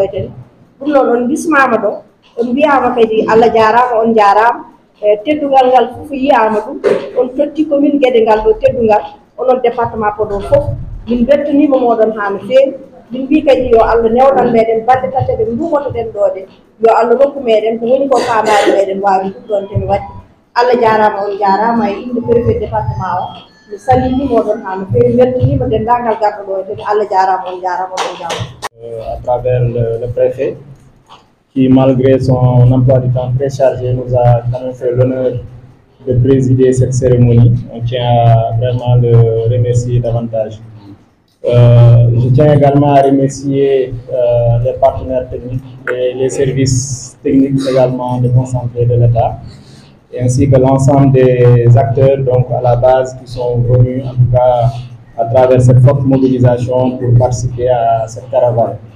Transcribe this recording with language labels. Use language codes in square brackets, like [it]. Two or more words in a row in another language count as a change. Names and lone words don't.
[ff] eden ɗum noon on bismama ɗo on mbiyama kadi Allah jarama on jarama teddugal ngal fof yiyama ɗum on totti commune Guédé ngal ɗo teddugal onon département Podor fof min bettanima moɗon ha no feewi min mbi kadi yo Allah newnan meɗen balɗe tati ɗe dumotoɗen ɗo ɗe yo Allah rokku meɗen ko woni ko famade meɗen wawi ɗum ɗon temi wadde Allah jarama on jarama e inde préfet département o mi salminimoɗon ha no feewi weltanima denndaangal garɗo ɗo temi Allah jarama on jarama on jarama [fr] à travers le préfet qui malgré son emploi du temps très chargé nous a quand même fait l'honneur de présider cette cérémonie. On tient à vraiment le remercier davantage. Je tiens également à remercier les partenaires techniques et les services techniques également déconcentrés de l'État, ainsi que l'ensemble des acteurs donc à la base qui sont venus en tout cas à travers cette forte mobilisation pour participer à cette caravane.